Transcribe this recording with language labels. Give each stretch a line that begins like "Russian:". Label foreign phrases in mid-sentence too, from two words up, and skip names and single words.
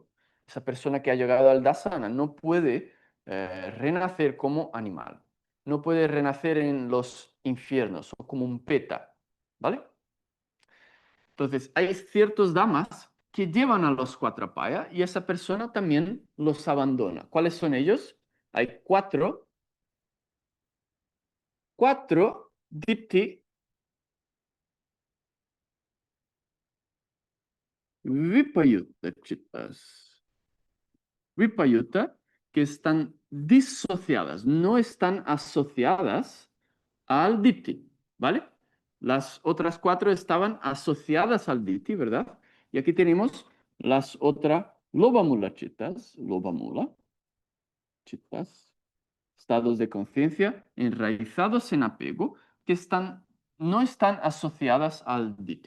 Spanish: Esa persona que ha llegado al dasana no puede renacer como animal, no puede renacer en los infiernos o como un peta, ¿vale? Entonces, hay ciertos damas que llevan a los 4 apaya y esa persona también los abandona. ¿Cuáles son ellos? Hay 4
Pali: dipti vipayutta chitas.
Spanish: Vipayutta que están disociadas, no están asociadas al dipti, ¿vale? Las otras 4 estaban asociadas al dipti, ¿verdad? Y aquí tenemos las otras
Pali: lobamula chitas, chitas,
Spanish: estados de conciencia enraizados en apego, que no están asociadas al DITI.